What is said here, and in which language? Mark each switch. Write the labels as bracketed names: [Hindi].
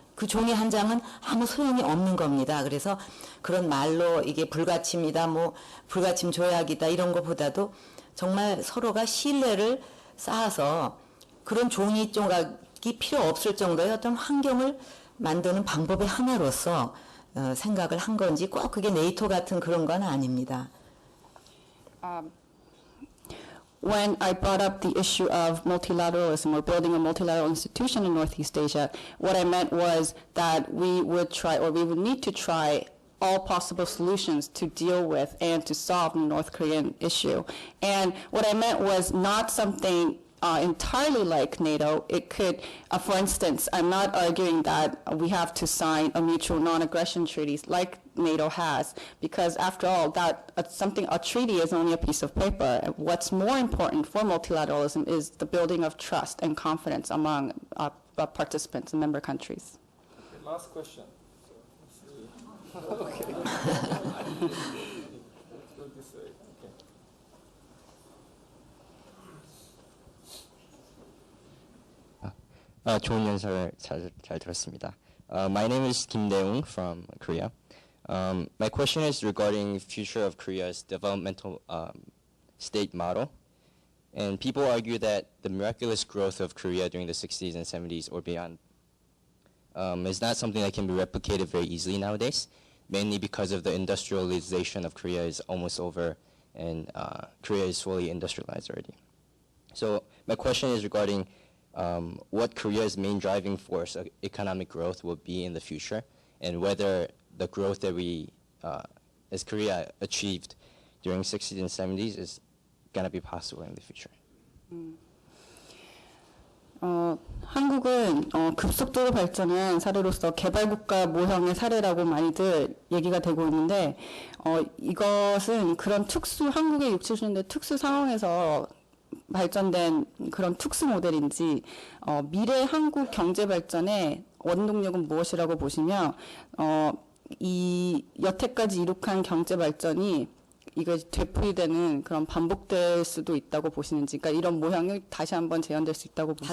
[Korean] 그 종이 한 장은 아무 소용이 없는 겁니다. 그래서 그런 말로 이게 불가침이다, 뭐 불가침 조약이다 이런 것보다도 정말 서로가 신뢰를 쌓아서 그런 종이 조각이 필요 없을 정도의 어떤 환경을 만드는 방법의 하나로서 생각을 한 건지 꼭 그게 네이토 같은 그런 건 아닙니다. [English] when I brought up the issue of multilateralism or building a multilateral institution in Northeast Asia, what I meant was that we would try, or we would need to try all possible solutions to deal with and to solve the North Korean issue. And what I meant was not something entirely like NATO. It could, for instance, I'm not arguing that we have to sign a mutual non-aggression treaties like NATO has, because after all, that a treaty is only a piece of paper. What's more important for multilateralism is the building of trust and confidence among participants and member countries. Okay, last question. Okay. Let's go this way. Okay. [Korean] 좋은 연설 잘 들었습니다. [English] My name is Kim Dae-woong from Korea. My question is regarding future of Korea's developmental state model. And people argue that the miraculous growth of Korea during the 60s and 70s or beyond is not something that can be replicated very easily nowadays, mainly because of the industrialization of Korea is almost over and Korea is fully industrialized already. So my question is regarding what Korea's main driving force of economic growth will be in the future, and whether the growth that we, as Korea, achieved during 60s and 70s is going to be possible in the future. [Korean] 한국은 급속도로 발전한 사례로서 개발국가 모형의 사례라고 많이들 얘기가 되고 있는데 이것은 그런 한국의 60, 70년대 특수 상황에서 발전된 그런 특수 모델인지 미래 한국 경제 발전의 원동력은 무엇이라고 보시면 이 여태까지 이룩한 경제 발전이 이거 되풀이되는 그런 반복될 수도 있다고 보시는지, 그러니까 이런 모형이 다시 한번 재현될 수 있다고 보시는지.